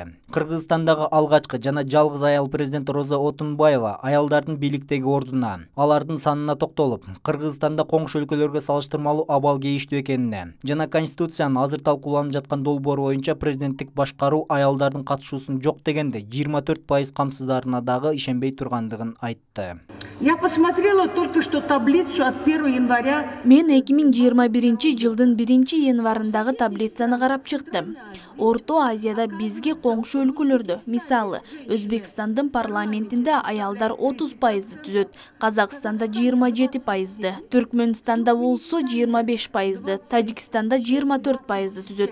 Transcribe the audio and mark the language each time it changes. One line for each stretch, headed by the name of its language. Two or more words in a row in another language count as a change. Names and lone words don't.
Kyrgyz: Кыргызстандагы алгачкы жана жалгыз аял президент Роза Отунбаева аялдардын бийликтеги ордуна, алардын санына токтолуп, Кыргызстанда коңшу өлкөлөргө салыштырмалуу абал кейиштүү экенине жана конституциянын азыр талкууланып жаткан долбоору боюнча президенттик башкаруу аялдардын катышуусун жок дегенде 24% камсыздарына дагы ишенбей тургандыгын айтты.
Russian: Я посмотрела только что таблицу от 1 января.
Kyrgyz: Мен 2021-жылдын 1-январындагы таблицаны карап чыктым. Орто Азияда бизге коңшу өлкөлөрдө, мисалы, Өзбекстандын парламентинде аялдар 30%-ды түзөт, Казакстанда 27%-ды, Түркмөнстанда болсо 25%-ды, Тажикстанда 24%-ды түзөт.